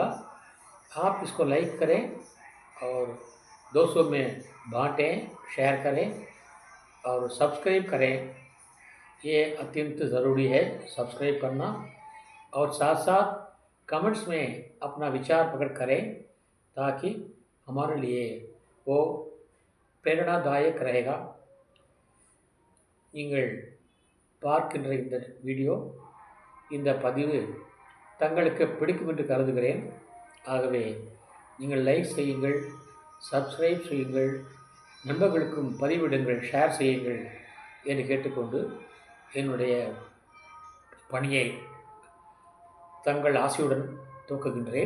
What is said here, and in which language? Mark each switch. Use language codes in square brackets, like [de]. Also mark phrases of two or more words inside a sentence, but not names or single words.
[hi] आप इसको लाइक करें और दोस्तों में बांटें, शेयर करें और सब्सक्राइब करें. ये अत्यंत ज़रूरी है सब्सक्राइब करना. और साथ साथ कमेंट्स में अपना विचार प्रकट करें ताकि हमारे लिए वो प्रेरणादायक रहेगा. [ta] நீங்கள் பார்க்கின்ற இந்த வீடியோ, இந்த பதிவு தங்களுக்கு பிடிக்கும் என்று கருதுகிறேன். ஆகவே நீங்கள் லைக் செய்யுங்கள், சப்ஸ்கிரைப் செய்யுங்கள், நண்பர்களுக்கும் பதிவிடுங்கள், ஷேர் செய்யுங்கள் என்று கேட்டுக்கொண்டு என்னுடைய பணியை தங்கள் ஆசையுடன் துவக்குகின்றேன்.